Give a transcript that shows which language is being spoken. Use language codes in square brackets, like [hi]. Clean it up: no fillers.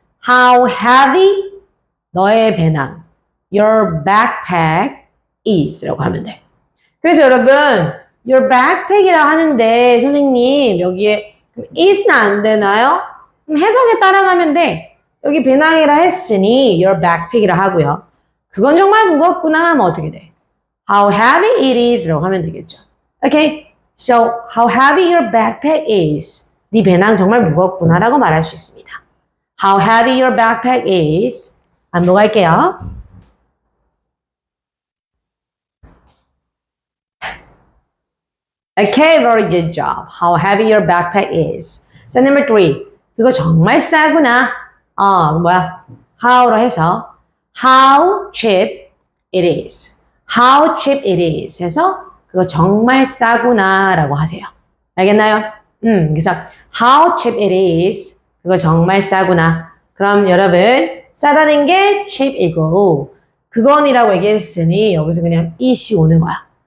[en] How heavy [ko] 너의 배낭. [en] Your backpack is라고 [ko] 하면 돼. 그래서 여러분, [en] your backpack [ko] 이라고 하는데 선생님 여기에 is는 안 되나요? 해석에 따라가면 돼. 여기 배낭이라 했으니 your backpack이라 하고요. 그건 정말 무겁구나 하면 어떻게 돼? [en] How heavy it is라고 [ko] 하면 되겠죠. [en] Okay, so how heavy your backpack is. 네 배낭 정말 무겁구나라고 말할 수 있습니다. How heavy your backpack is. [ko] 반복할게요. [en] Okay, very good job. How heavy your backpack is. So number three. [ko] 그거 정말 싸구나. 뭐야? [en] how로 [ko] 해서 [en] how cheap it is. How cheap it is [ko] 해서 그거 정말 싸구나 라고 하세요. 알겠나요? 그래서 [en] how cheap it is [ko] 그거 정말 싸구나. 그럼 여러분 싸다는 게 cheap이고 그건이라고 얘기했으니 여기서 그냥 it이 오는 거야.